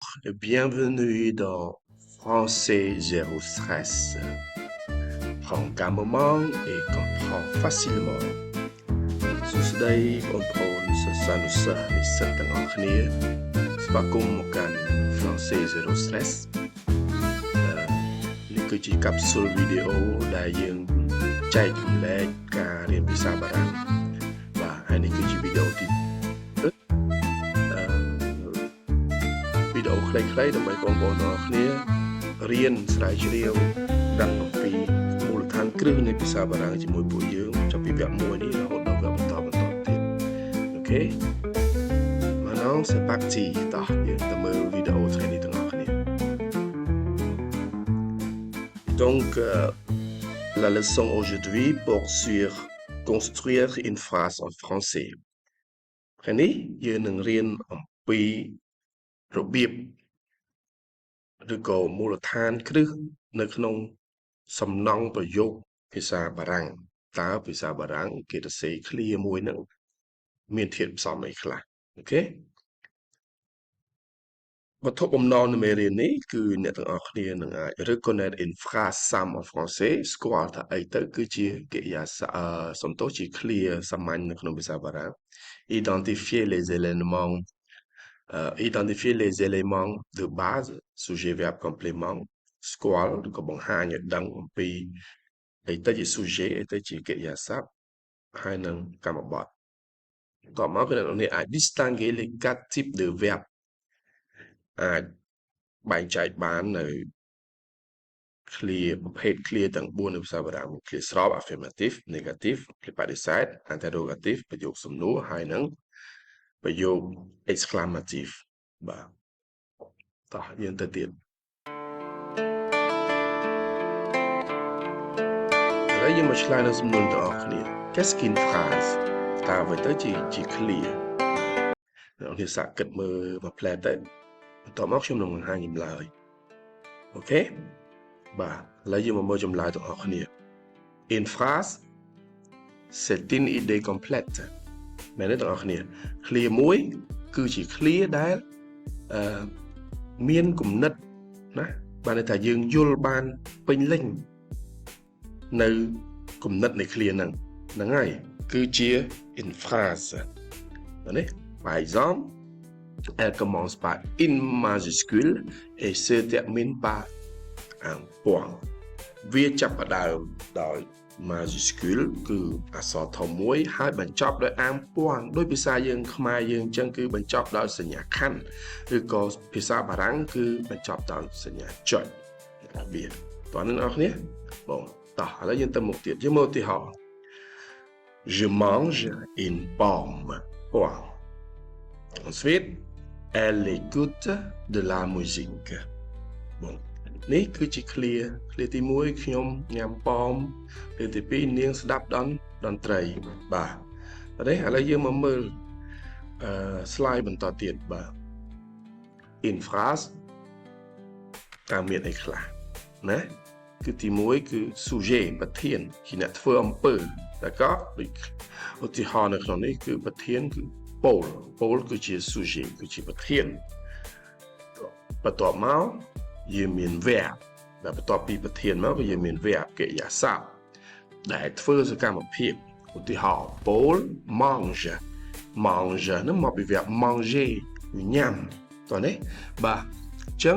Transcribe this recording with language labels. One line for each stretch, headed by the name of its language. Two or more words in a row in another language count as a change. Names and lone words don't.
French: et bienvenue dans Français Zéro Stress. Prends un moment et comprends facilement.
Khmer: សួស្តីបងប្អូនសិស្សានុសិស្សនិស្សិតទាំងអស់គ្នាស្វាគមន៍មកកាន់ Français Zéro Stress នេះគឺជាកាផ្ស៊ុលវីដេអូដែលយើងចែកចម្លែកការរៀនភាសាបារាំងបាទហើយនេះគឺជាវីដេអូទី វីដេអូខ្លីៗដើម្បីបងប្អូនទាំងអស់គ្នារៀនស្រាវជ្រាវដឹងអំពីមូលដ្ឋានគ្រឹះនៃភាសាបារាំងជាមួយពួកយើងចាប់ពីវគ្គ1នេះរហូតដល់វគ្គបន្តទៀតអូខេ
French: Maintenant c'est parti
Khmer: តោះយើងទៅមើលវីដេអូថ្ងៃនេះទាំងអស់គ្នា
French: Donc la leçon aujourd'hui porte sur construire une phrase en français
Khmer: ថ្ងៃនេះយើងនឹងរៀនអំពីរបៀបឬក៏មូលដ្ឋានគ្រឹះនៅក្នុងសំណង់ប្រយោគភាសាបារាំងតើភាសាបារាំងគេសរសេរឃ្លាមួយហ្នឹងមានធាតុផ្សំអីខ្លះអូខេ វត្ថុបំណងនៃមេរៀននេះគឺអ្នកទាំងអស់គ្នានឹងអាច
French: reconnaître une phrase simple en français
Khmer: ស្គាល់ថាអីទៅគឺជាកិរិយាសព្ទសំទោសជាឃ្លាសាមញ្ញនៅក្នុងភាសាបារាំង identifier
French: les éléments de base sujet verbe complément
Khmer: ស្គាល់ឬក៏បង្ហាញឲ្យដឹងអំពីអីទៅជា sujet អីទៅ ជាកិរិយាសព្ទហើយនឹងកម្មបត្តិតោះមកគឺអ្នកនេះអាច
French: distinguer les 4 types de verbe
Khmer: អាចបែងចែកបាននៅឃ្លាប្រភេទឃ្លាទាំង4នៃភាសាបារាំងឃ្លាស្រប
French: affirmative negative
Khmer: ឃ្លាបដិសេធ interrogative ប្រយោគសំណួរហើយនឹងប្រយោគ exclamative បាទតោះយើងទៅទៀតឥ ឡូវយើងមកឆ្លើយនៅសំណួរទាំងអស់គ្នា
French: Qu'est-ce qu'une phrase
Khmer: តើអ្វីទៅជាឃ្លាអ្នកនេះសាកគិតមើលមួយផ្លែទៅបន្ទាប់មកខ្ញុំនឹងបង្ហាញចម្លើយអូខេបាទឥឡូវយើងមកមើលចម្លើយទាំងអស់គ្នា
French: Une phrase c'est une idée complète
Khmer: មែនទេទាំងអស់គ្នាឃ្លាមួយគឺជាឃ្លាដែល មានគំនិតណាបានន័យថាយើងយល់បានពេញលេញនៅគំនិតនៃឃ្លាហ្នឹងហើយគឺជា
French: une phrase
Khmer: បាទ នេះ
French: par exemple elle commence par une majuscule et se termine par un point
Khmer: វាចាប់ផ្ដើមដោយ majuscule គឺអក្សរធំមួយហើយបញ្ចប់ដោយអាងពាន់ដោយភាសាយើងខ្មែរយើងអញ្ចឹងគឺបញ្ចប់ដោយសញ្ញាខណ្ឌឬក៏ភាសាបារាំងគឺបញ្ចប់ដោយសញ្ញាចុចរបៀបតោះនឹងអរគ្នាបងតោះឥឡូវយើងទៅមុខទៀតយើងមើលឧទាហរណ៍
French: Je mange une pomme point ensuite elle écoute de la musique bon
Khmer: នេះគឺជាឃ្លាទី1ខ្ញុំញ៉ាំប៉ោមឃ្លាទី2នាងស្ដាប់តន្ត្រីបាទនេះឥឡូវយើងមកមើល slide បន្តទៀតបាទ
French: une phrase
Khmer: តើមានអីខ្លះណាគឺទី1គឺ sujet ប្រធានជាអ្នកធ្វើអំពើតែក៏ឧទាហរណ៍នៅក្នុងនេះ គឺប្រធានគឺពោលគឺជា sujet គឺជាប្រធានបន្ទាប់មកយើងមាន verb ដែលបន្ទាប់ពីប្រធានមកគឺយើងមាន verb កិរិយាសព្ទដែលធ្វើសកម្មភាពឧទាហរណ៍ពោល mange ហ្នឹងមកពី
French: verb manger
Khmer: ញ៉ាំតោះនេះបាទអញ្ចឹង